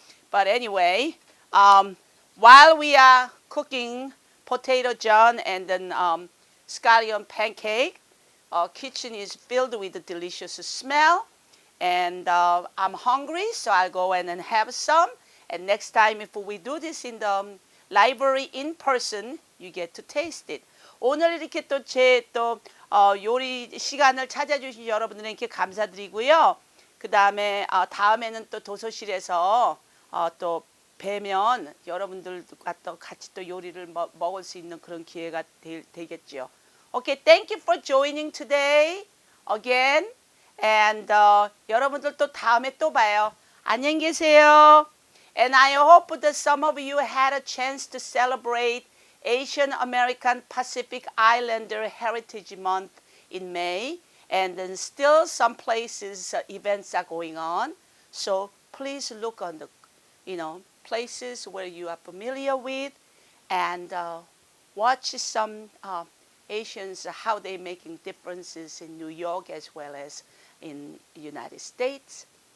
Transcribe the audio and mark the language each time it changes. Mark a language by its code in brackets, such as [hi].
[en] But anyway, while we are cooking potato Jeon and then scallion pancake, our kitchen is filled with the delicious smell, and I'm hungry, so I'll go in and have some. And next time, if we do this in the library in person, you get to taste it. [ko] 오늘 이렇게 또 제 요리 시간을 찾아주신 여러분들에게 감사드리고요. 그 다음에 다음에는 또 도서실에서 또 뵈면 여러분들과 또 같이 또 요리를 먹을 수 있는 그런 기회가 되겠죠. [en] Okay, thank you for joining today again. And [ko] 여러분들 또 다음에 또 봐요. 안녕히 계세요. [en] And I hope that some of you had a chance to celebrate Asian American Pacific Islander Heritage Month in May. And then still some places events are going on. So please look on the, places where you are familiar with, and watch some Asians, how they're making differences in New York as well as in the United States.